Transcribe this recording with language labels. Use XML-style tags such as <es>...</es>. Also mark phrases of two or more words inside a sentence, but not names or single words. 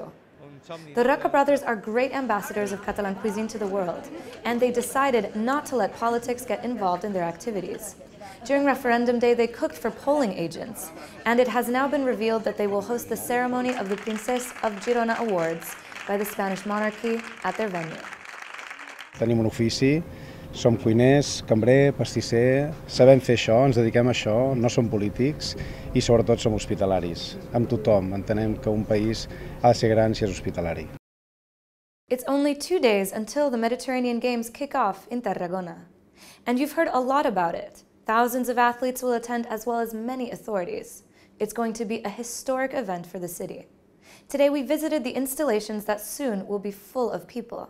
<en>The Roca brothers are great ambassadors of Catalan cuisine to the world, and they decided not to let politics get involved in their activities. During referendum day, they cooked for polling agents, and it has now been revealed that they will host the ceremony of the Princess of Girona Awards by the Spanish monarchy at their venue.</en> <ca>Tenim un ofici, som cuiners, cambrer, pastisser, sabem fer això, ens dediquem a això, no som polítics i sobretot som hospitalaris. Amb tothom, entenem que un país ha de ser gran si és hospitalari.</ca> <en>It's only 2 days until the Mediterranean Games kick off in Tarragona. And you've heard a lot about it. Thousands of athletes will attend as well as many authorities. It's going to be a historic event for the city. Today we visited the installations that soon will be full of people.</en>